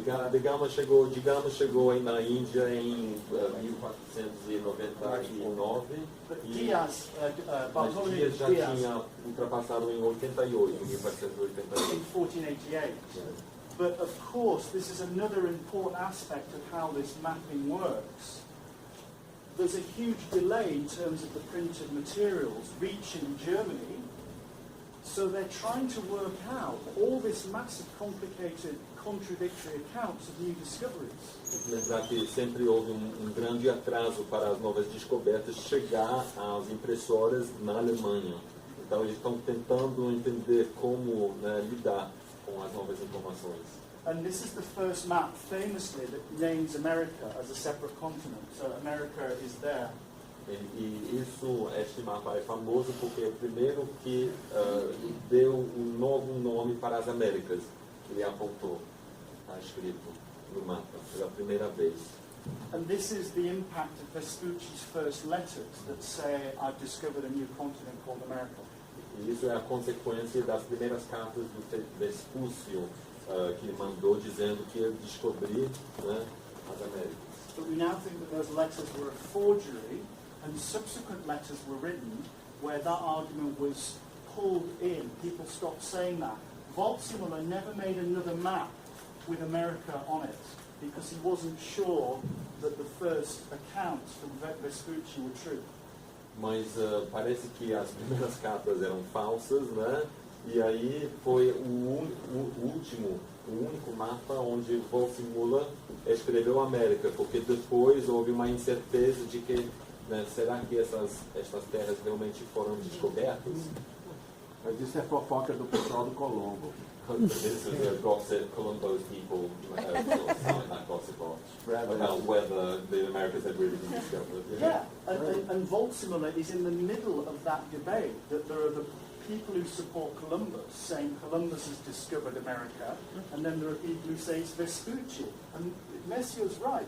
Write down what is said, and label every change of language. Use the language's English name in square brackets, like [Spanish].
[Portuguese] De Gama chegou aí na Índia em 1499. [English] But [Portuguese] E [English] Diaz, Bartolomé [Portuguese] Dias já [English] Diaz, [Portuguese] tinha ultrapassado em 88, em 1488. [English] in 1488. But of course, this is another important aspect of how this mapping works. There's a huge delay in terms of the printed materials reaching Germany. So they're trying to work out all this massive, complicated, contradictory accounts of new discoveries. [Portuguese] Tem que lembrar que sempre houve grande atraso para as novas descobertas chegar às impressoras na Alemanha. Então eles estão tentando entender como, né, lidar com as novas informações. [English] And this is the first map, famously, that names America as a separate continent. So America is there. [Portuguese] E este mapa é famoso porque é o primeiro que deu um novo nome para as Américas. Ele apontou, está escrito no mapa, pela primeira vez. [English] And this is the impact of Vespucci's first letters that say, I've discovered a new continent called America. [Portuguese] E isso é a consequência das primeiras cartas do Vespúcio que ele mandou dizendo que ia descobrir, né, as Américas. [English] But we now think that those letters were a forgery, and subsequent letters were written where that argument was pulled in. People stopped saying that. Waldseemüller never made another map with America on it because he wasn't sure that the first accounts from Vespucci were true. [Portuguese] Mas parece que as primeiras cartas eram falsas, né? E aí foi o único mapa onde Waldseemüller escreveu América, porque depois houve uma incerteza de que, né, será que estas terras realmente foram descobertas? Mas isso é fofoca do pessoal do Colombo. [English] This is a gossip, Colombo's people selling that gossip about whether the Americas had really been discovered. Yeah, and Waldseemüller is in the middle of that debate, that there are the people who support Columbus, saying Columbus has discovered America, and then there are people who say it's Vespucci. And Messier's right.